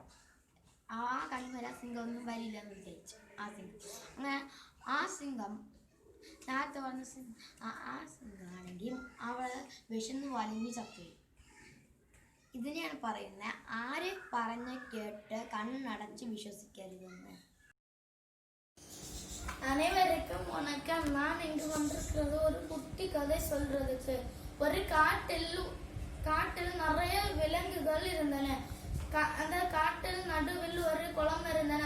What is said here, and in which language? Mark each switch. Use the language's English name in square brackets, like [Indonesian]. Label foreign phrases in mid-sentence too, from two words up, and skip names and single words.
[Malayalam] ആ കണ്ടുവരാ സിംഹം ഒന്നും വരില്ലെന്ന് വിചാരിച്ചു ആ സിംഹം. അങ്ങനെ ആ സിംഹം നേരത്തെ പറഞ്ഞ ആ സിംഹമാണെങ്കിൽ അവള് വിശന്ന് വലിഞ്ഞ് ചത്തുപോയി. ഇതിനെയാണ് പറയുന്നത് ആര് പറഞ്ഞ് കേട്ട് കണ്ണടച്ച് விசுவசிக்கருதுன்னு. [Tamil] அனைவருக்கும் வணக்கம். நான் இங்கு வந்திருக்கிறது ஒரு குட்டி கதை சொல்றதுக்கு. ஒரு காட்டில் நிறைய விலங்குகள் இருந்தன. அந்த காட்டில் நடுவில் ஒரு குளம் இருந்தன.